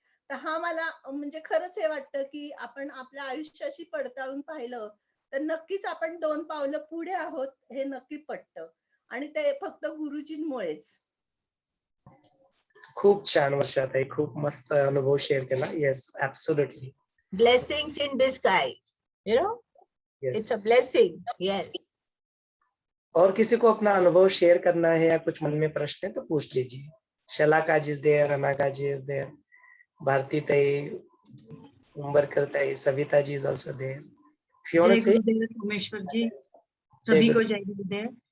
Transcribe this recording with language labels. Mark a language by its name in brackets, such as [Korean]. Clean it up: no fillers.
[Marathi] तर हा मला म्हणजे खरंच हे वाटतं की आपण आपल्या आयुष्याशी पडताळून पाहिलं तर नक्कीच आपण 2 पावलं पुढे आहोत हे नक्की पटतं आणि ते फक्त गुरुजींमुळेच. खूप छान वर्षाताई, खूप मस्त अनुभव शेअर केला. [English] Yes, absolutely. Blessings in disguise, it's a blessing. Yes. [Hindi] और किसी को अपना अनुभव शेयर करना है या कुछ मन में प्रश्न है तो पूछ लीजिए. [English] Shalaka ji is there, Anaka ji is there, Bharati tai, Umbarkar tai, Savita ji is also there. [Hindi] जय गुरुदेव सोमेश्वर जी, सभी को जय गुरुदेव.